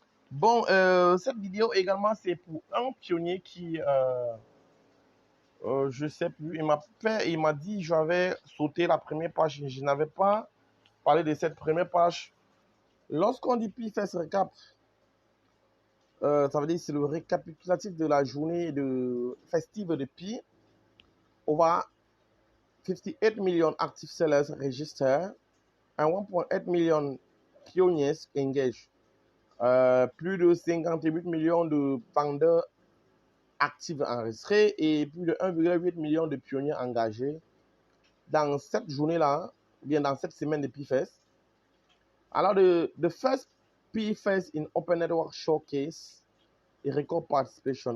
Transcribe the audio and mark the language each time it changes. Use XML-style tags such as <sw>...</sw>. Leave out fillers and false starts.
<fr>Bon, cette vidéo également, c'est pour un pionnier qui, je ne sais plus, il m'a dit j'avais sauté la première page. Je n'avais pas parlé de cette première page. Lorsqu'on dit PFS Recap, ça veut dire c'est le récapitulatif de la journée festive de Pi.</fr> <en>Over 58 million active sellers registered and 1.8 million pioneers engaged.</en> <fr>Plus de 58 millions de vendeurs actifs enregistrés et plus de 1,8 million de pionniers engagés dans cette journée-là, bien dans cette semaine de PFest.</fr> <en>Alors, the first PFest in Open Network Showcase et Record Participation.</en>